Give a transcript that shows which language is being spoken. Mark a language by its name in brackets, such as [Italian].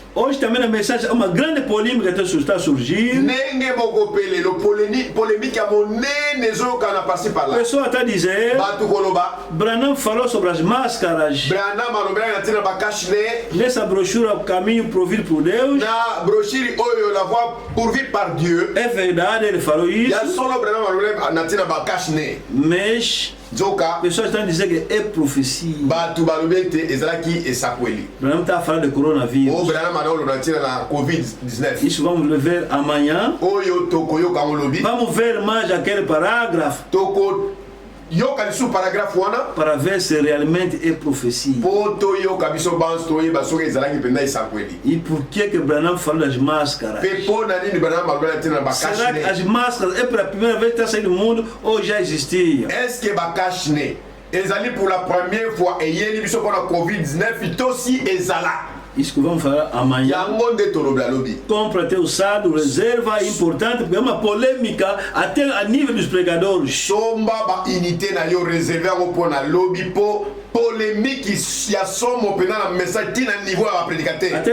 [Portuguese] Hoje também na mensagem há uma grande polêmica que está surgindo. [Lingala] Ndenge moko pe lelo polémique ya monene ezoyoka na pasi A pala. [Portuguese] pessoa está dizendo, [Lingala] Bato koloba [Portuguese] Branham falou sobre as máscaras [Lingala] Branham alobelaki na ntina bakashne [Portuguese] nessa brochura Caminho Provido por Deus. [Lingala] na brochure oyo [French] la voix pourvue par Dieu. [Portuguese] É verdade, ele falou isso, [Lingala] Ya solo Branham alobelaki na ntina bakashne. [Portuguese] mas [Lingala] Nzoka [Portuguese] as pessoas estão dizendo que é profecia. [Lingala] bato balobi ete ezalaki esakweli. [Portuguese] Branham está falando de O coronavírus. [Lingala] Branham anaolo na ntina na COVID-19. [Portuguese] Isso vamos ver amanhã. [Lingala] Oyo tokoyoka ngo lobi. [Portuguese] Vamos ver mais aquele parágrafo [Lingala] Yoka lisu paragraphe wana [Portuguese] para ver se realmente é profecia. [Lingala] po toyoka biso banso toyeba soki ezalaki mpenza esakweli. [Portuguese] E por que Branham falou das máscaras? [Lingala] Mpe mpo na nini Branham alobela ntina na [Portuguese] Será que [Lingala] bakashne? [Portuguese] as máscaras é pela primeira vez que está saindo do mundo ou já existia? [French] Est-ce que [Lingala] bakashne ezali [French] pour la première fois [Lingala] eyeli biso mpona COVID-19 to si ezala? [Portuguese] Isso que vamos falar amanhã. [Lingala] Yango nde tolobela lobi. [Portuguese] Compra teu saldo, reserva, é importante, porque é uma polêmica até a nível dos pregadores. [Lingala] Somba baunité na yo réserve yango mpona lobi mpo polémique ya somo mpenza na message ntina niveau ya baprédicateur.